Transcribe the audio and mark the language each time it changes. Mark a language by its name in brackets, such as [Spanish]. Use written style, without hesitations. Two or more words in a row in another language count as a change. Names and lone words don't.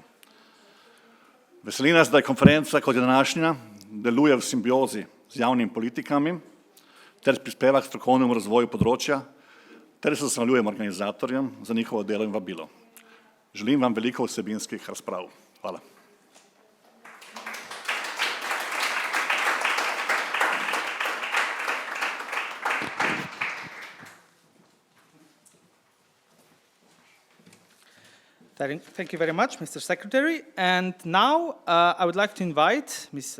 [Slovenian] Veseli nas, da je konferenca kot je današnja deluje v simbiozi z javnimi politikami ter prispeva k strokovnemu razvoju področja ter se zahvaljujem organizatorjem za njihovo delo in vabilo. Želim vam veliko vsebinskih razprav. Hvala. [English] Thank you very much, Mr. Secretary. And now I would like to invite Ms.